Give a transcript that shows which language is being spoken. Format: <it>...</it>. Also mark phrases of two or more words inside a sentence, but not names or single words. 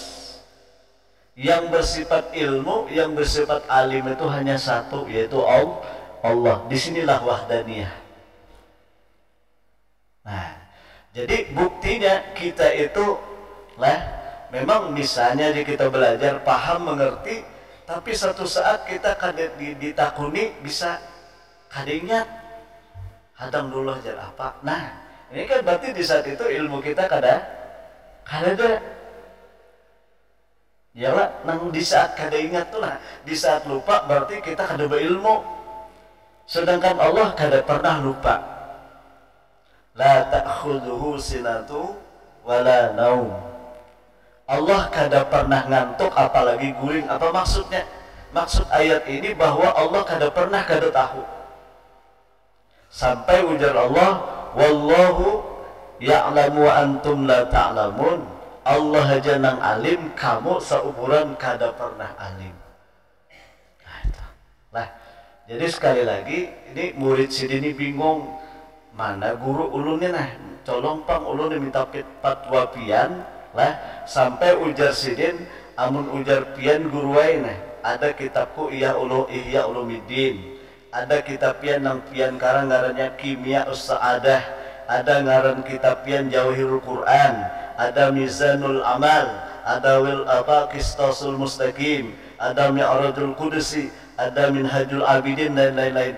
<id>Yang bersifat ilmu, yang bersifat alim itu hanya satu, yaitu Allah.</id> <bjn>Disinilah wahdaniyah. Nah, jadi buktinya kita itu lah, memang misalnya kita belajar, paham, mengerti, tapi satu saat kita kada ditakuni, bisa kada ingat. Hadang dulu ajar apa? Nah, ini kan berarti di saat itu ilmu kita kada ada. Ya lah, nang di saat kada ingat tuh lah, di saat lupa berarti kita kada berilmu. Sedangkan Allah kada pernah lupa.</bjn> <ar>لا تأخذه سنة ولا نوم.</ar> <bjn>Allah kada pernah ngantuk, apalagi guring.</bjn> <id>Apa maksudnya?</id> <bjn>Maksud ayat ini bahwa Allah kada pernah kada tahu. Sampai ujar Allah,</bjn> <ar>والله يعلم وأنتم لا تعلمون.</ar> <bjn>Allah aja nang alim, kamu seukuran kada pernah alim. Nah, jadi sekali lagi, ini murid sidini bingung, mana guru ulunnya nah, colong pang ulun minta fatwa pian lah, sampai ujar sidin, amun ujar pian guru wae nah, ada kitabku Ihya Ulumuddin, ada kitab pian nang pian karang ngarannya Kimia Us-Sa'adah, ada ngaran kitab pian Jawahirul Quran, ada Mizanul Amal, ada Qistasul Mustaqim, ada Mi'rajul Qudusi, ada Minhajul Abidin, dan lain-lain.</bjn>